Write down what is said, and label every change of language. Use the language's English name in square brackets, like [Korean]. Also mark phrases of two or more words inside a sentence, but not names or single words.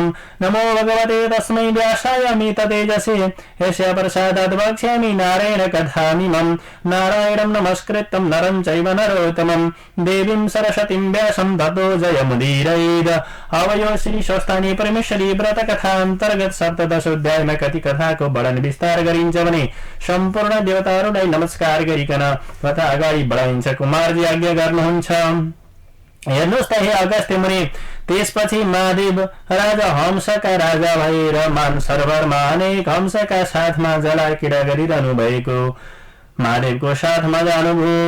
[Sanskrit] नमो भगवते तस्मै व्यासाय मिततेजसे यस्य प्रसादात् वक्ष्यामि नारायण कथामिमं। नारायणं नमस्कृतं नरं चैव नरोत्तमं देवीं सरस्वतीं व्यासं ततो जयमुदीरयेत्। [Nepali] अवयो श्री स्वस्थानी परमेश्वरी व्रत कथा अन्तर्गत सप्तदशोध्यायमा कति कथाको वर्णन विस्तार गरिन्छ भने सम्पूर्ण देवताहरूलाई नमस्कार गरिकन कथा अगाडि बढाइन्छ। कुमारजी आज्ञा गर्नुहुन्छ। हेर्नुहोस् त हे अगस्त्य मुनि, त्यसपछि महादेव राजा हंसका राजा भएर मान सरोवरमा अनेक हंसका साथमा जलाक्रीडा गरिरहनु भएको महादेवको साथमा जानुभयो।